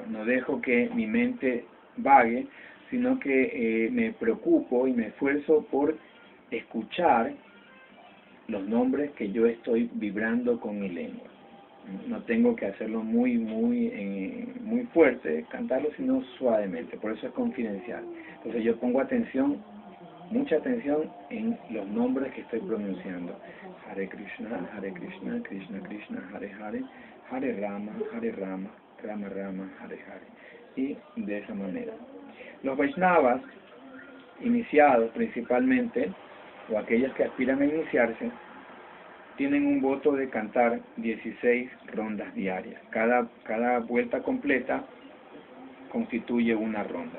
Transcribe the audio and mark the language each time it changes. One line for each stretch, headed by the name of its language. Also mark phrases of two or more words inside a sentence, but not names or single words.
Spanish: No dejo que mi mente vague, sino que me preocupo y me esfuerzo por escuchar los nombres que yo estoy vibrando con mi lengua. No tengo que hacerlo muy fuerte, cantarlo, sino suavemente. Por eso es confidencial. Entonces yo pongo atención, mucha atención en los nombres que estoy pronunciando.
Sanskrit: Hare Krishna, Krishna Krishna, Hare Hare, Hare Rama, Rama Rama, Hare Hare.
Spanish: Y de esa manera. Los Vaishnavas, iniciados principalmente, o aquellos que aspiran a iniciarse, tienen un voto de cantar 16 rondas diarias. Cada vuelta completa constituye una ronda.